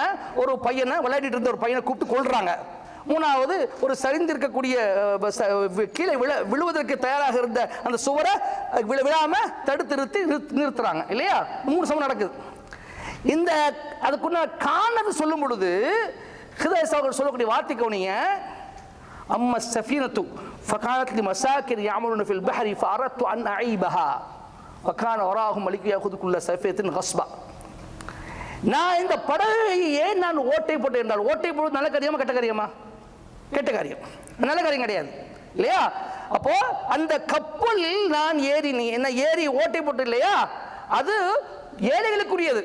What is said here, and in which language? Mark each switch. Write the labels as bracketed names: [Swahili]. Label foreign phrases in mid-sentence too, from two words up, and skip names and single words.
[Tamil] ஒரு பையனை விளையாடிட்டு இருந்த ஒரு பையனை கூப்பிட்டு கொள்றாங்க. மூணாவது ஒரு சரிந்திருக்கக்கூடிய கீழே விழுவதற்கு தயாராக இருந்த அந்த சுவரை விழாம தடுத்து நிறுத்துறாங்க இல்லையா. 3 சம்பவம் நடக்குது. இந்த அதுக்குள்ள காரணத்தை சொல்லும் பொழுது ஹிதாயத் அவர்கள் சொல்லக்கூடிய வார்த்தை கவனிங்க. [Arabic] أما السفينة فكانت لمساكين يعملون في البحر فأردت أن أعيبها وكان وراءهم ملك يأخذ كل سفينة غصبا. [Tamil] நான் இந்த படகை ஏன் நான் ஓட்டை போட்டேன் என்றால், ஓட்டை போடுறது நல்ல காரியமா கெட்ட காரியமா? கெட்ட காரியம், நல்ல காரியம் கிடையாது இல்லையா. அப்போ அந்த கப்பலில் நான் ஏறி ஓட்டை போட்டு இல்லையா, அது ஏழைகளுக்குரியது.